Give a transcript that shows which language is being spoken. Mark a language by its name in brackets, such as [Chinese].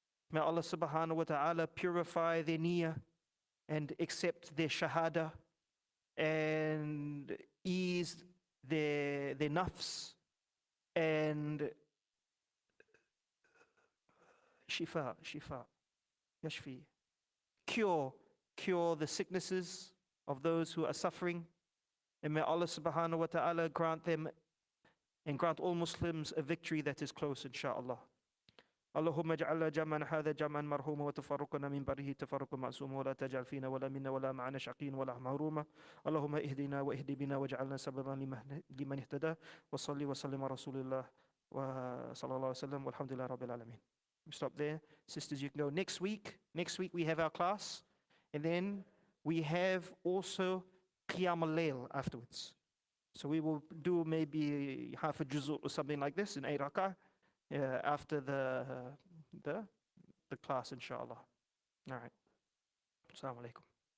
[English] May Allah subhanahu wa ta'ala purify their niyyah and accept their shahada and ease their nafs and shifa, yashfi, cure the sicknesses of those who are suffering. And may Allah subhanahu wa ta'ala grant them and grant all Muslims a victory that is close, inshaAllah. [Arabic] اللهم اجعل جمعنا هذا جمعا مرحوما وتفرقنا من بعده تفرقا معصوما ولا تجعل فينا ولا منا ولا معنا شقيا ولا محروما. اللهم اهدنا واهد بنا واجعلنا سببا لمن اهتدى وصلي وسلم على رسول الله وصلى الله وسلم والحمد لله رب العالمين. [English] We stop there. Sisters, you can go next week. Next week we have our class, and then we have also Qiyam al-Layl afterwards. So we will do maybe half a juz' or something like this in 8 rak'ah after the class, inshallah. All right. Assalamu alaikum.